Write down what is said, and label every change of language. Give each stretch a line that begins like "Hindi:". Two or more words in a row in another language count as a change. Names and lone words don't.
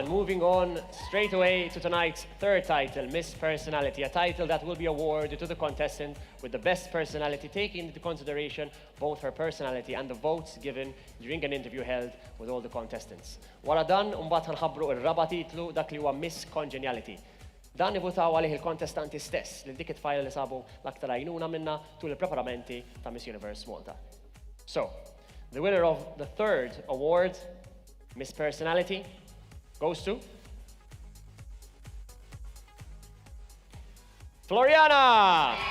English: Moving on straight away to tonight's third title, Miss Personality, a title that will be awarded to the contestant with the best personality, taking into consideration both her personality and the votes given during an interview held with all the contestants.
Maltese: Wara dan, mbagħad ħanħabbru ir-raba titlu dak li huwa Miss Congeniality. Dan ivutaw għalih il-kontestanti stess li dik it-tfajla li sabu l-aktar għajnuna minna tul il-preparamenti ta' Miss Universe Malta.
English: So, the winner of the third award, Miss Personality, goes to Floriana.